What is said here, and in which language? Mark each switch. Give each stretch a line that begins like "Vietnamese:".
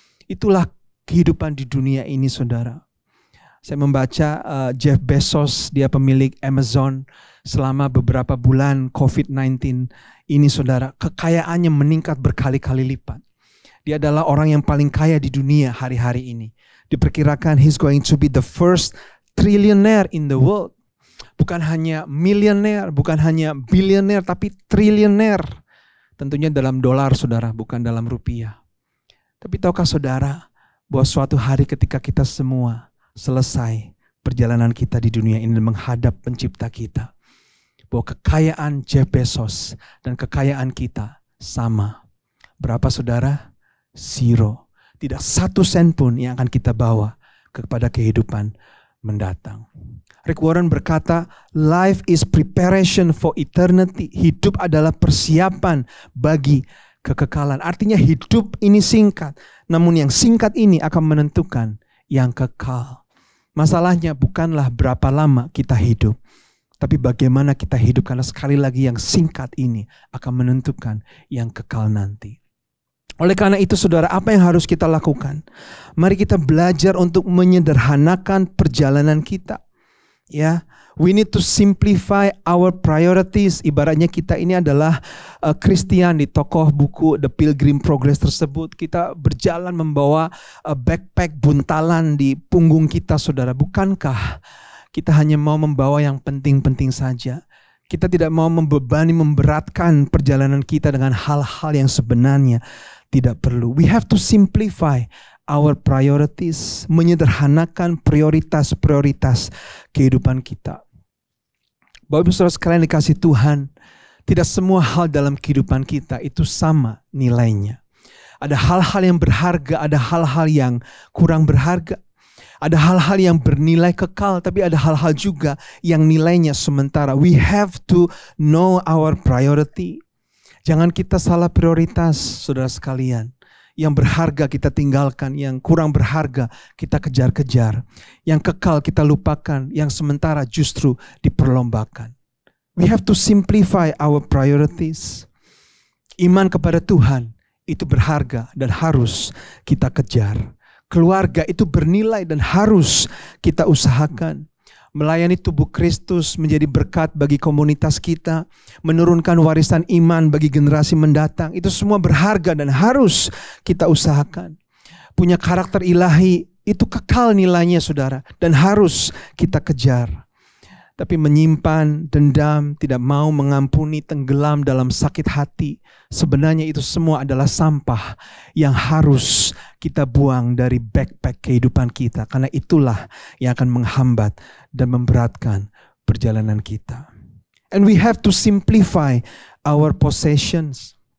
Indonesian: Itulah kehidupan di dunia ini saudara. Saya membaca Jeff Bezos, dia pemilik Amazon, selama beberapa bulan COVID-19 ini saudara, kekayaannya meningkat berkali-kali lipat. Dia adalah orang yang paling kaya di dunia hari-hari ini. Diperkirakan
English: he's going to be the first trillionaire in the world.
Indonesian: Bukan hanya millionaire, bukan hanya billionaire, tapi trillionaire. Tentunya dalam dolar saudara, bukan dalam rupiah. Tapi tahukah saudara, bahwa suatu hari ketika kita semua selesai perjalanan kita di dunia ini menghadap pencipta kita, bahwa kekayaan Jeff Bezos dan kekayaan kita sama. Berapa saudara? 0. Tidak 1 sen pun yang akan kita bawa kepada kehidupan mendatang.
English: Rick Warren
Indonesian: berkata,
English: life is preparation for eternity.
Indonesian: Hidup adalah persiapan bagi kekekalan. Artinya hidup ini singkat, namun yang singkat ini akan menentukan yang kekal. Masalahnya bukanlah berapa lama kita hidup, tapi bagaimana kita hidup, karena sekali lagi yang singkat ini akan menentukan yang kekal nanti. Oleh karena itu saudara, apa yang harus kita lakukan? Mari kita belajar untuk menyederhanakan perjalanan kita.
English: Ya, we need to simplify our priorities.
Indonesian: Ibaratnya kita ini adalah Christian di tokoh buku The Pilgrim Progress tersebut. Kita berjalan membawa backpack buntalan di punggung kita saudara. Bukankah kita hanya mau membawa yang penting-penting saja? Kita tidak mau membebani, memberatkan perjalanan kita dengan hal-hal yang sebenarnya tidak perlu.
English: We have to simplify our priorities,
Indonesian: menyederhanakan prioritas-prioritas kehidupan kita. Bapak Ibu Saudara sekalian dikasih Tuhan, tidak semua hal dalam kehidupan kita itu sama nilainya. Ada hal-hal yang berharga, ada hal-hal yang kurang berharga. Ada hal-hal yang bernilai kekal, tapi ada hal-hal juga yang nilainya sementara.
English: We have to know our priority.
Indonesian: Jangan kita salah prioritas, saudara sekalian. Yang berharga kita tinggalkan, yang kurang berharga kita kejar-kejar. Yang kekal kita lupakan, yang sementara justru diperlombakan.
English: We have to simplify our priorities.
Indonesian: Iman kepada Tuhan itu berharga dan harus kita kejar. Keluarga itu bernilai dan harus kita usahakan. Melayani tubuh Kristus menjadi berkat bagi komunitas kita. Menurunkan warisan iman bagi generasi mendatang. Itu semua berharga dan harus kita usahakan. Punya karakter ilahi itu kekal nilainya saudara. Dan harus kita kejar. Tapi menyimpan dendam, tidak mau mengampuni, tenggelam dalam sakit hati. Sebenarnya itu semua adalah sampah yang harus kita buang dari backpack kehidupan kita. Karena itulah yang akan menghambat dan memberatkan perjalanan kita.
English: And we have to simplify our possessions.